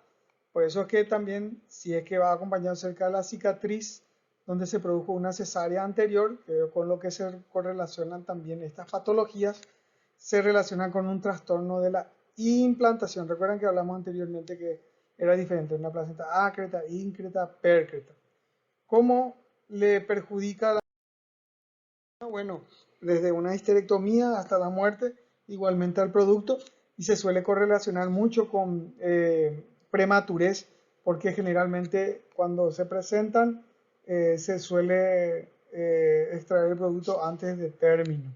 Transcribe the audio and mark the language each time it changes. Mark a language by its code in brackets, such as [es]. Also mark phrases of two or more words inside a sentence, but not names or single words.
[es] Por eso es que también, si es que va acompañado cerca de la cicatriz donde se produjo una cesárea anterior, con lo que se correlacionan también estas patologías, se relacionan con un trastorno de la implantación. Recuerden que hablamos anteriormente que era diferente, una placenta acreta, increta, percreta. ¿Cómo le perjudica la... Bueno, desde una histerectomía hasta la muerte, igualmente al producto, y se suele correlacionar mucho con prematurez, porque generalmente cuando se presentan se suele extraer el producto antes de término.